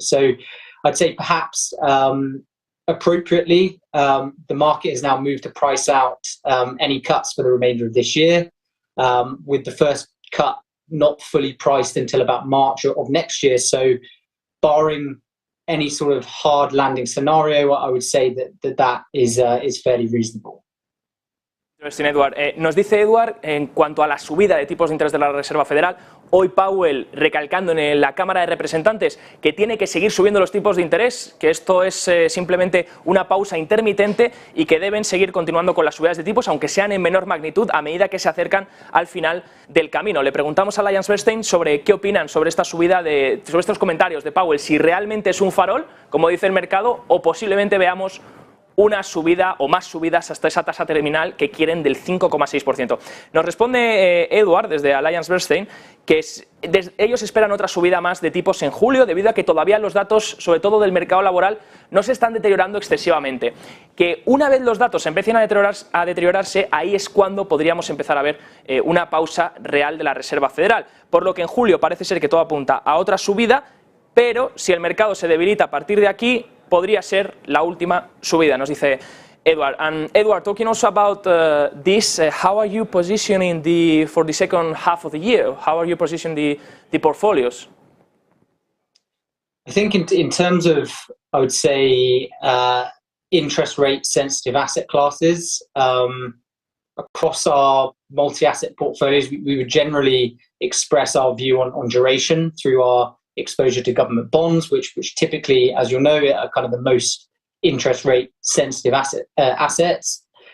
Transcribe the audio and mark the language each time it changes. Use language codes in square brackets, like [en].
[en] So I'd say perhaps appropriately, the market has now moved to price out any cuts for the remainder of this year, with the first cut not fully priced until about March of next year. So barring any sort of hard landing scenario, I would say that is fairly reasonable. Edward. [es] Nos dice Edward, en cuanto a la subida de tipos de interés de la Reserva Federal, hoy Powell recalcando en la Cámara de Representantes que tiene que seguir subiendo los tipos de interés, que esto es simplemente una pausa intermitente y que deben seguir continuando con las subidas de tipos, aunque sean en menor magnitud a medida que se acercan al final del camino. Le preguntamos a Alliancebernstein sobre qué opinan sobre esta subida, sobre estos comentarios de Powell, si realmente es un farol, como dice el mercado, o posiblemente veamos una subida o más subidas hasta esa tasa terminal que quieren del 5,6%. Nos responde Edward desde Alliancebernstein que ellos esperan otra subida más de tipos en julio debido a que todavía los datos, sobre todo del mercado laboral, no se están deteriorando excesivamente. Que una vez los datos empiecen a deteriorarse, ahí es cuando podríamos empezar a ver una pausa real de la Reserva Federal. Por lo que en julio parece ser que todo apunta a otra subida, pero si el mercado se debilita a partir de aquí, podría ser la última subida, nos dice Edward. [en] And Edward, talking also about this, how are you positioning for the second half of the year? How are you positioning the portfolios? I think in terms of, I would say, interest rate sensitive asset classes, across our multi-asset portfolios, we would generally express our view on duration through our exposure to government bonds, which typically, as you'll know, are kind of the most interest rate sensitive assets.